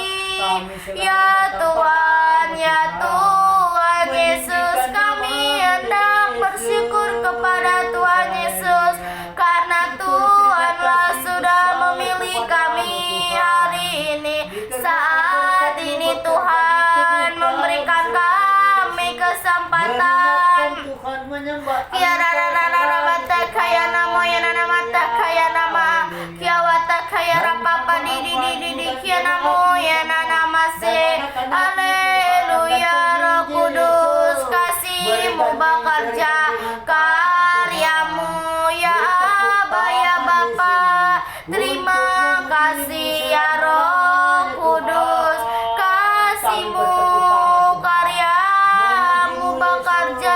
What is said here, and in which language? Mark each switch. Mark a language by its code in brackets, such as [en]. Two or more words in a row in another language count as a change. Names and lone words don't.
[id] Ya Tuhan Yesus, kami hendak bersyukur kepada Tuhan Yesus, karena Tuhanlah sudah memilih kami hari ini. Saat ini Tuhan memberikan kami kesempatan. Ya rara mata kaya namo ya nana mata kaya nama ya wata kaya rapapa di kia namo ya nana mase. Haleluya. Roh Kudus, kasih-Mu bekerja, karya-Mu ya Aba ya Bapa. Terima kasih ya Roh Kudus, kasih-Mu, karya-Mu bekerja.